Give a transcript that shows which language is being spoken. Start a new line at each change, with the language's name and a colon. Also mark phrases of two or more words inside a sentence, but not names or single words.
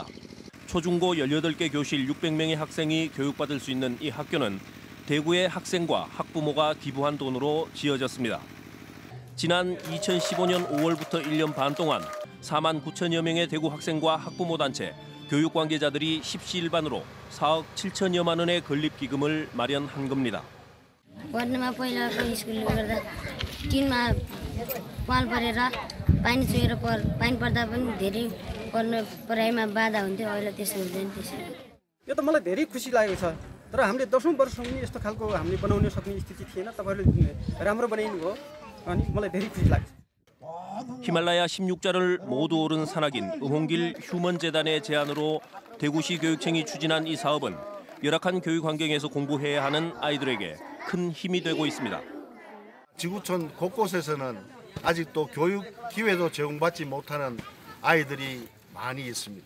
Korean: 초중고 18개 교실 600명의 학생이 교육받을 수 있는 이 학교는 대구의 학생과 학부모가 기부한 돈으로 지어졌습니다. 지난 2015년 5월부터 1년 반 동안 4만 9천여 명의 대구 학생과 학부모 단체, 교육 관계자들이 십시일반으로 4억 7천여만 원의 건립기금을 마련한 겁니다.
Nepali: पढ्नमा पहिलाको स्कुलले गर्दा टिनमा पाल परेर पानी चुहेर पानी पर्दा पनि धेरै पढाइमा बाधा हुन्थ्यो अहिले त्यसो हुँदैन त्यसरी यो त मलाई धेरै खुसी लागेको छ तर हामीले 10औं वर्षसम्म पनि यस्तो खालको हामीले बनाउन सक्ने स्थिति थिएन तपाईहरुले राम्रो बनाइनु भयो अनि मलाई धेरै खुसी लाग्छ.
Korean: 히말라야 16자를 모두 오른 산악인 음홍길 휴먼재단의 제안으로 대구시 교육청이 추진한 이 사업은 열악한 교육 환경에서 공부해야 하는 아이들에게 큰 힘이 되고 있습니다. 지구촌 곳곳에서는 아직도 교육 기회도 제공받지 못하는 아이들이 많이 있습니다.